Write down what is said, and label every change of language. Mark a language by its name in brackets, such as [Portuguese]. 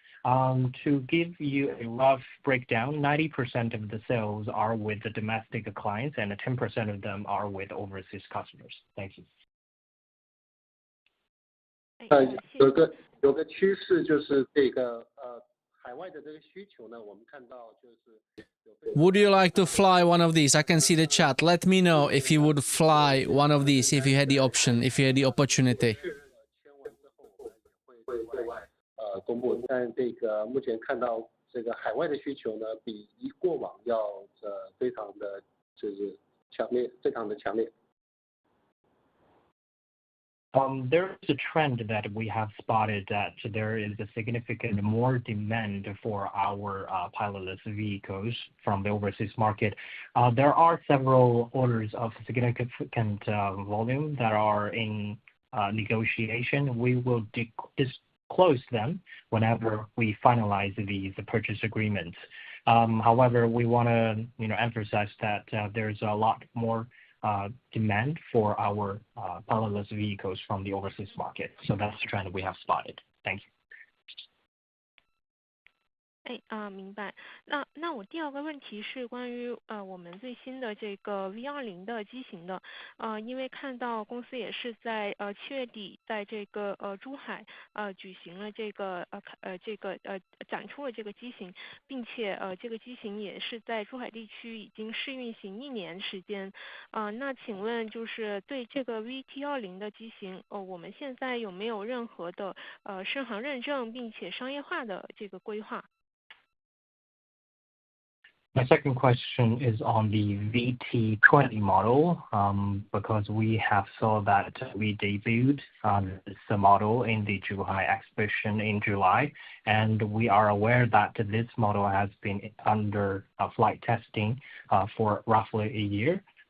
[English] To give you a rough breakdown, 90% of the sales are with the domestic clients, and 10% of them are with overseas customers. Thank you. [Chinese] 有个趋势就是这个海外的这个需求呢，我们看到就是。 [English] Would you like to fly one of these? I can see the chat. Let me know if you would fly one of these if you had the option, if you had the opportunity. [Chinese] 公布，但这个目前看到这个海外的需求呢，比过往要非常的就是强烈，非常的强烈。 [English] There is a trend that we have spotted that there is a significant more demand for our pilotless vehicles from the overseas market. There are several orders of significant volume that are in negotiation. We will disclose them whenever we finalize these purchase agreements. However, we want to emphasize that there's a lot more demand for our pilotless vehicles from the overseas market. So that's the trend we have spotted. Thank you. [Chinese] 明白。那我第二个问题是关于我们最新的这个 V20的机型的，因为看到公司也是在7月底在这个珠海举行了这个展出了这个机型，并且这个机型也是在珠海地区已经试运行1年时间。那请问就是对这个 VT20的机型，我们现在有没有任何的适航认证并且商业化的这个规划？ [English] My second question is on the VT20 model, because we have saw that we debuted this model in the Zhuhai exhibition in July, and we are aware that this model has been under flight testing for roughly a year.